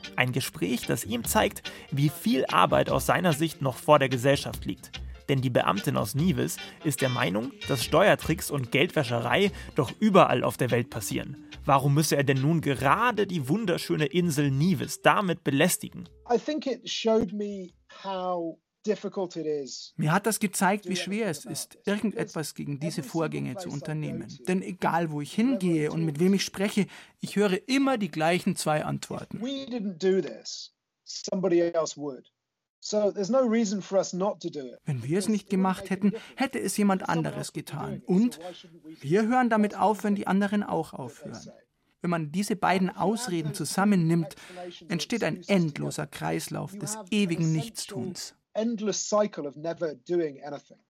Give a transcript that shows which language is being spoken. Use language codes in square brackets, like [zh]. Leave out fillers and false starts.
[de] Ein Gespräch, das ihm zeigt, wie viel Arbeit aus seiner Sicht noch vor der Gesellschaft liegt. Denn die Beamtin aus Nevis ist der Meinung, dass Steuertricks und Geldwäscherei doch überall auf der Welt passieren. Warum müsse er denn nun gerade die wunderschöne Insel Nevis damit belästigen? [en] I think it showed me how difficult it is. [de] Mir hat das gezeigt, wie schwer es ist, irgendetwas gegen diese Vorgänge zu unternehmen. Denn egal, wo ich hingehe und mit wem ich spreche, ich höre immer die gleichen zwei Antworten. [en] If we didn't do this, somebody else would. So there's no reason for us not to do it. [de] Wenn wir es nicht gemacht hätten, hätte es jemand anderes getan. Und wir hören damit auf, wenn die anderen auch aufhören. Wenn man diese beiden Ausreden zusammennimmt, entsteht ein endloser Kreislauf des ewigen Nichtstuns. [en] Endless cycle of never doing anything.